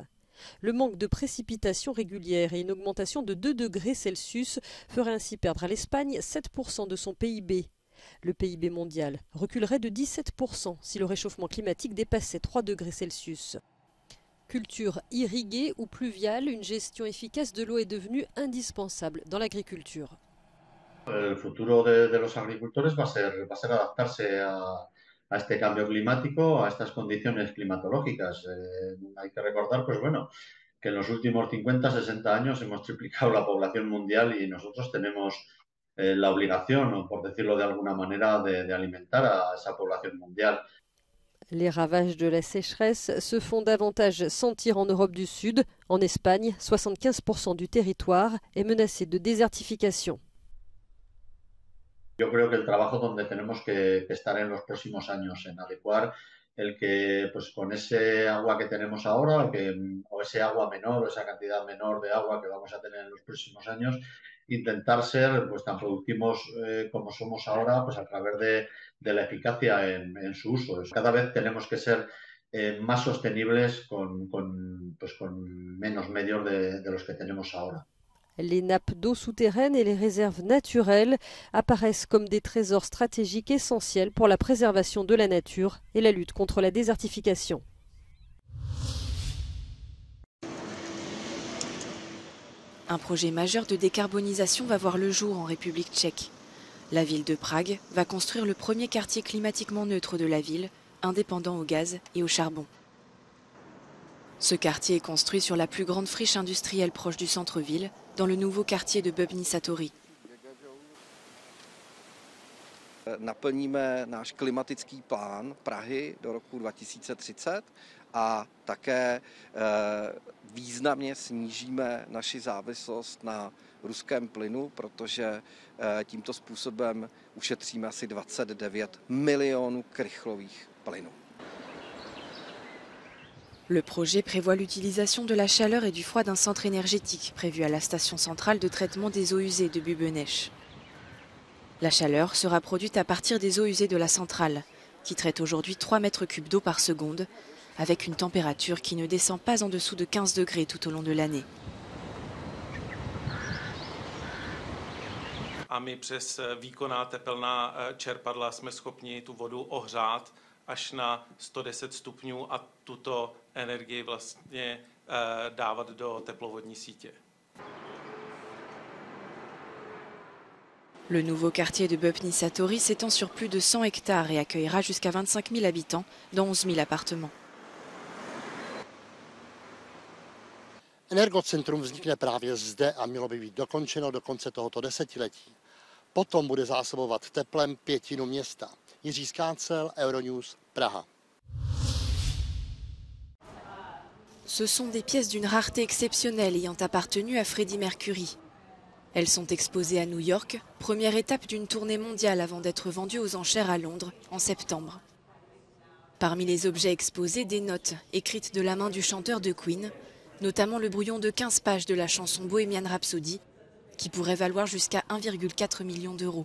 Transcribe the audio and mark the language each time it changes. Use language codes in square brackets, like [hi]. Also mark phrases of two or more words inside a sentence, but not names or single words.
[fr] Le manque de précipitations régulières et une augmentation de 2 degrés Celsius ferait ainsi perdre à l'Espagne 7% de son PIB. Le PIB mondial reculerait de 17% si le réchauffement climatique dépassait 3 degrés Celsius. Culture irriguée ou pluviale, une gestion efficace de l'eau est devenue indispensable dans l'agriculture. [es] El futuro de los agricultores va a ser adaptarse a este cambio climático, a estas condiciones climatológicas. Hay que recordar, pues bueno, que en los últimos 50-60 años hemos triplicado la población mundial y nosotros tenemos la obligación, o por decirlo de alguna manera, de alimentar a esa población mundial. [fr] Les ravages de la sécheresse se font davantage sentir en Europe du Sud. En Espagne, 75% du territoire est menacé de désertification. Yo creo que el trabajo donde tenemos que estar en los próximos años, en adecuar el que, pues con ese agua que tenemos ahora, o ese agua menor, o esa cantidad menor de agua que vamos a tener en los próximos años, intentar ser pues tan productivos como somos ahora, pues a través de la eficacia en su uso. Cada vez tenemos que ser más sostenibles con menos medios de los que tenemos ahora. Les nappes d'eau souterraines et les réserves naturelles apparaissent comme des trésors stratégiques essentiels pour la préservation de la nature et la lutte contre la désertification. Un projet majeur de décarbonisation va voir le jour en République tchèque. La ville de Prague va construire le premier quartier climatiquement neutre de la ville, indépendant au gaz et au charbon. Ce quartier est construit sur la plus grande friche industrielle proche du centre-ville, dans le nouveau quartier de Bubny Satori. [cs] Naplníme náš klimatický plán Prahy do roku 2030 a také významně snížíme naši závislost na ruském plynu, protože tímto způsobem ušetříme asi 29 milionů krychlových plynů. [fr] Le projet prévoit l'utilisation de la chaleur et du froid d'un centre énergétique prévu à la station centrale de traitement des eaux usées de Bubenech. La chaleur sera produite à partir des eaux usées de la centrale, qui traite aujourd'hui 3 mètres cubes d'eau par seconde, avec une température qui ne descend pas en dessous de 15 degrés tout au long de l'année. [cs] A my přes výkonná tepelná čerpadla jsme schopni tu vodu ohřát až na 110 stupňů a tuto energii vlastně dávat do teplovodní sítě. [fr] Le nouveau quartier de Böpni Satori s'étend sur plus de 100 hectares et accueillera jusqu'à 25 000 habitants, dont 11 000 appartements. [cs] Energocentrum vznikne právě zde a mělo by být dokončeno do konce tohoto desetiletí. Potom bude zásobovat teplem 1/5 města. Jiří Skácel, Euronews, Praha. [fr] Ce sont des pièces d'une rareté exceptionnelle ayant appartenu à Freddie Mercury. Elles sont exposées à New York, première étape d'une tournée mondiale avant d'être vendues aux enchères à Londres en septembre. Parmi les objets exposés, des notes écrites de la main du chanteur de Queen, notamment le brouillon de 15 pages de la chanson Bohemian Rhapsody, qui pourrait valoir jusqu'à 1,4 million d'euros.